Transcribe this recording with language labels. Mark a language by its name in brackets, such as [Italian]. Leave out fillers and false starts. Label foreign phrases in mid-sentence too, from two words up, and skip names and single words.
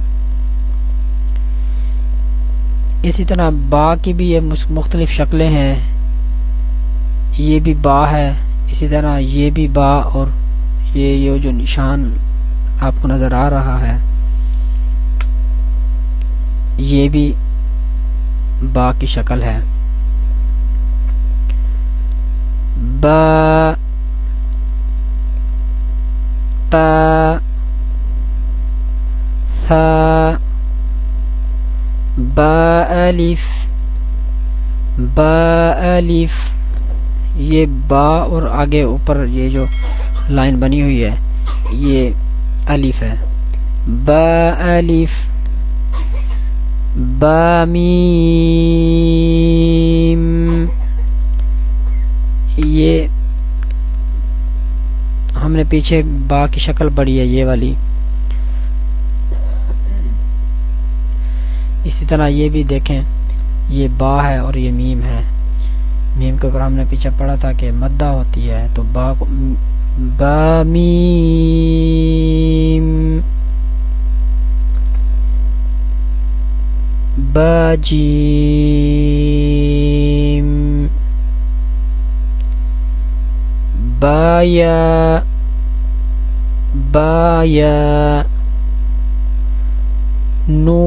[Urdu] اسی طرح با کی بھی یہ مختلف شکلیں ہیں، یہ بھی با ہے، اسی طرح یہ بھی با، اور یہ جو نشان آپ کو نظر آ رہا ہے یہ بھی با کی شکل ہے۔ با، تا، ثا، با الف، با الف۔ یہ با اور آگے اوپر یہ جو لائن بنی ہوئی ہے یہ الف ہے۔ با الف، با میم، یہ ہم نے پیچھے با کی شکل پڑھی ہے یہ والی۔ اسی طرح یہ بھی دیکھیں، یہ با ہے اور یہ میم ہے۔ میم کے اوپر ہم نے پیچھے پڑھا تھا کہ مدہ ہوتی ہے، تو با میم، با جیم، بایا، بایا، نون